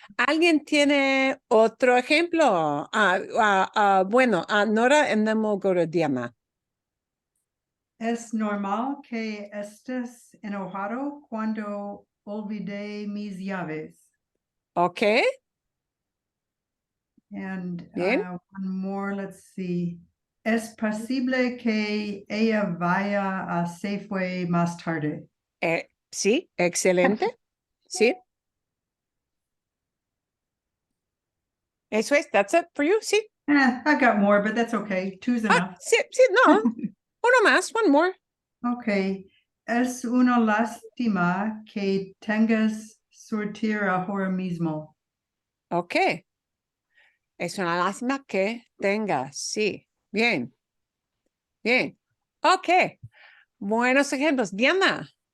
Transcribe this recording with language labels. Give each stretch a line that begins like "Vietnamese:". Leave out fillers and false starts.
Spanish: ¿Alguien tiene otro ejemplo? Bueno,
English: Nora, and then we'll go to Diana.
Spanish: Es normal que estés enojado cuando olvidé mis llaves.
English: Ok. And
Spanish: Bien.
English: one more, let's see.
Spanish: Es posible que ella vaya a Safeway más tarde. Sí, excelente. Sí. Eso es,
English: that's it for you, sí. I got more, but that's okay. Two's enough.
Spanish: Sí, no. Uno más,
English: one more. Okay.
Spanish: Es una lástima que tengas sortir ahora mismo.
English: Ok.
Spanish: Es una lástima que tengas. Sí. Bien. Bien. Ok. Buenos ejemplos. Diana.